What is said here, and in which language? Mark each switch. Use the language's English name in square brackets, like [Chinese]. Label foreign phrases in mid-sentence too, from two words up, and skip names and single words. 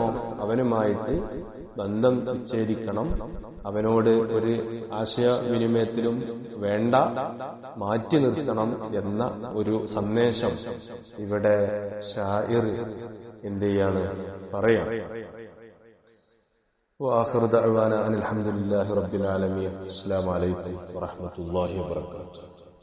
[Malayalam] അവനുമായിട്ട് ബന്ധം വിച്ഛേദിക്കണം, അവനോട് ഒരു ആശയവിനിമയത്തിലും വേണ്ട, മാറ്റി നിർത്തണം എന്ന ഒരു സന്ദേശം ഇവിടെ ശാഇർ എന്ത് ചെയ്യാണ്? പറയാം. [Arabic] وآخر دعوانا أن الحمد لله رب العالمين. السلام عليكم ورحمة الله وبركاته.